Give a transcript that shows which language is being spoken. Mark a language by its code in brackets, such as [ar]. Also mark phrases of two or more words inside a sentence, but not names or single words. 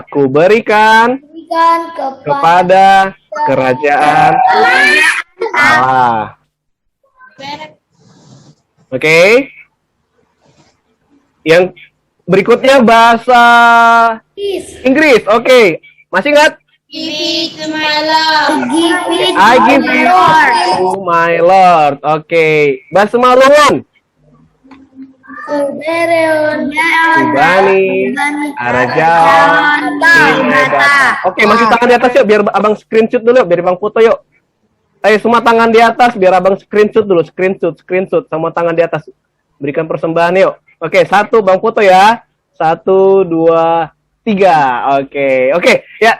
[id] Ku berikan kepada kerajaan Allah. Oke. Yang berikutnya bahasa Inggris. Oke. Masih ingat? [en] Give it to my Lord. I give it to my Lord. Oke. [id] Bahasa Marungun. Subani. Arajawan. Oke, masih tangan di atas yuk. Biar abang screenshot dulu yuk. Biar abang foto yuk. Ayo semua tangan di atas. Biar abang screenshot dulu. Screenshot. Semua tangan di atas. Berikan persembahan yuk. Oke, 1 bang foto ya. 1, 2, 3. Oke. Ya.